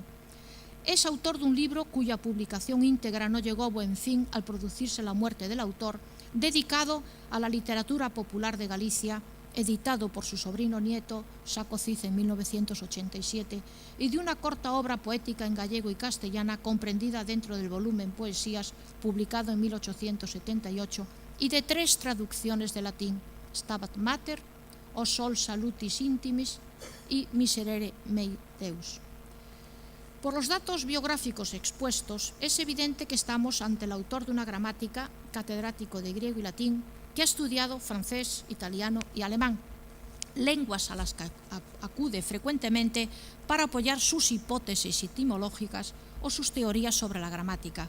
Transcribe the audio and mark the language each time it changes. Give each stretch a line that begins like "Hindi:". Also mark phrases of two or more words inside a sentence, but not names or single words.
Spanish: Es autor de un libro cuya publicación íntegra no llegó a buen fin al producirse la muerte del autor, dedicado a la literatura popular de Galicia, editado por su sobrino nieto, Saco Cid, en 1987, y de una corta obra poética en gallego y castellana comprendida dentro del volumen Poesías, publicado en 1878, y de 3 traducciones de latín, Stabat Mater, O Sol Salutis Intimis y Miserere Mei Deus. Por los datos biográficos expuestos, es evidente que estamos ante el autor de una gramática, catedrático de griego y latín, que ha estudiado francés, italiano y alemán, lenguas a las que acude frecuentemente para apoyar sus hipótesis etimológicas o sus teorías sobre la gramática.